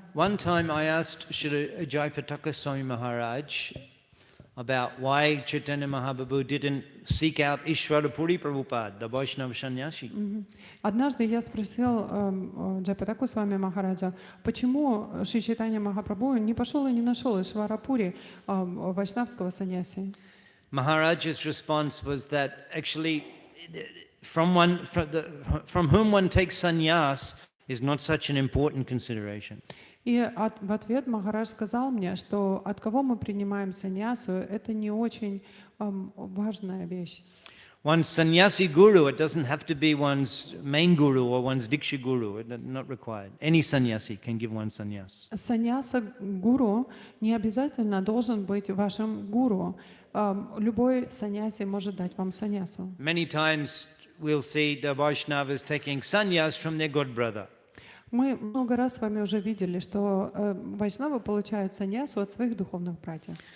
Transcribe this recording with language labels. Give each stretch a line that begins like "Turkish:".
English: One time I asked Shri Jayapataka Swami Maharaj about why Chaitanya Mahaprabhu didn't seek out Ishwarapuri Prabhupada, the Vaishnava sannyasi.
Russian: Однажды я спросил Джайпатаку с вами Махараджа, почему Шри Чайтанья Махапрабху не пошел и не нашел Ишварапури вайшнавского саньяси?
English: Maharaj's response was that actually from whom one takes sannyas is not such an important consideration.
Russian: И в ответ Махарадж сказал мне, что от кого мы принимаем саньясу, это не очень важная вещь.
English: One's sannyasi guru, it doesn't have to be one's main guru or one's diksha guru, it's not required. Any sannyasi can give one sannyas.
Russian: Саньяса гуру не обязательно должен быть вашим гуру. Любой саньяси может дать вам саньясу.
English: Many times we'll see the Vaishnavas taking sannyas from their god brother.
Russian: Мы много раз с вами уже видели, что вайшнавы получают саньясу от своих духовных братьев.